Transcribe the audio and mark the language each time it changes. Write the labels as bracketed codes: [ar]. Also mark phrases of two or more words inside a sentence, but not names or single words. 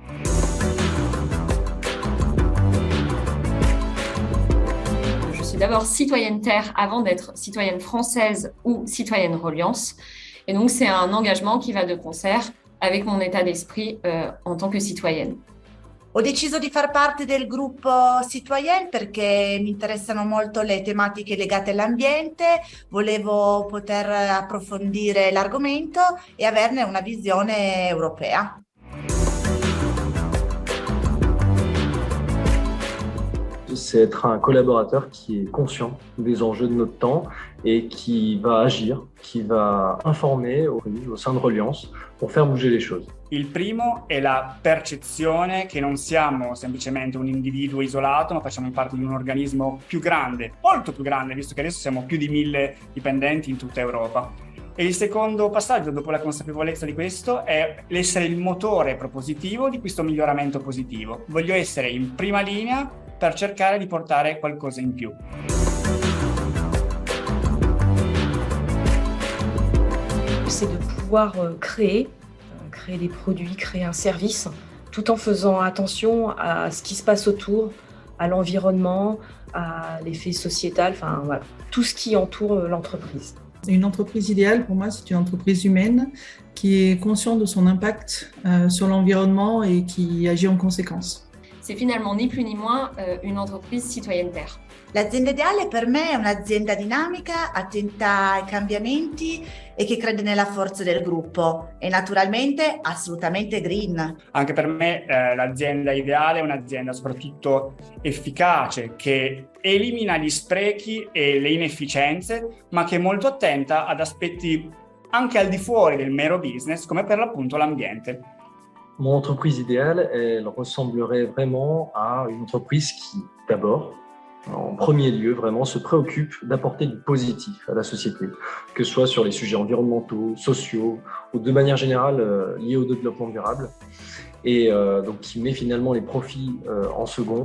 [fr] D'abord citoyenne Terre avant d'être citoyenne française ou citoyenne Reliance. Et donc, c'est un engagement qui va de concert avec mon état d'esprit en tant que citoyenne. [it] Ho deciso di far parte del gruppo Citoyen perché mi interessano molto le tematiche legate all'ambiente, volevo poter approfondire l'argomento e averne una visione europea. [fr] C'est être un collaborateur qui est conscient des enjeux de notre temps et qui va agir, qui va informer au sein de Reliance pour faire bouger les choses. [it] Il primo è la percezione che non siamo semplicemente un individuo isolato, ma facciamo parte di un organismo più grande, molto più grande, visto che adesso siamo più di 1000 dipendenti in tutta Europa. E il secondo passaggio, dopo la consapevolezza di questo, è l'essere il motore propositivo di questo miglioramento positivo. Voglio essere in prima linea per cercare di portare qualcosa in più. [fr] C'est de pouvoir créer des produits, créer un service, tout en faisant attention à ce qui se passe autour, à l'environnement, à l'effet sociétal, enfin voilà, tout ce qui entoure l'entreprise. Une entreprise idéale, pour moi, c'est une entreprise humaine qui est consciente de son impact sur l'environnement et qui agit en conséquence. C'est finalement ni plus ni moins une entreprise citoyenne Terre. [it] L'azienda ideale per me è un'azienda dinamica, attenta ai cambiamenti e che crede nella forza del gruppo e naturalmente assolutamente green. Anche per me l'azienda ideale è un'azienda soprattutto efficace, che elimina gli sprechi e le inefficienze, ma che è molto attenta ad aspetti anche al di fuori del mero business, come per l'appunto l'ambiente. [fr] Mon entreprise idéale, elle ressemblerait vraiment à une entreprise qui, d'abord, en premier lieu, vraiment se préoccupe d'apporter du positif à la société, que ce soit sur les sujets environnementaux, sociaux ou de manière générale liés au développement durable, et donc qui met finalement les profits en second.